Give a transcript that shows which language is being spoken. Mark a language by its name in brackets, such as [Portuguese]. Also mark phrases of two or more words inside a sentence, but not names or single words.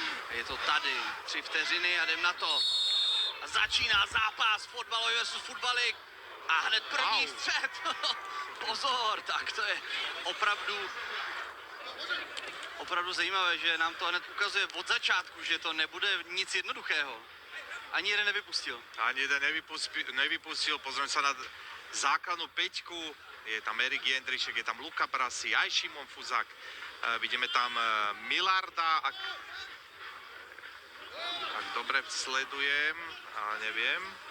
[Czech] Je to tady, 3 vteřiny a jdem na to. A začíná zápas fotbalový versus fotbalik a hned první střet. Pozor, tak to je opravdu zajímavé, že nám to hned ukazuje od začátku, že to nebude nic jednoduchého. Ani jeden nevypustil. [Slovak] Ani jeden nevypustil, pozrieme sa na základnú peťku. Je tam Erik Jendrišek, je tam Luka Brasi, aj Šimon Fuzák. Vidíme tam Milarda, ak dobre sledujem, ale neviem.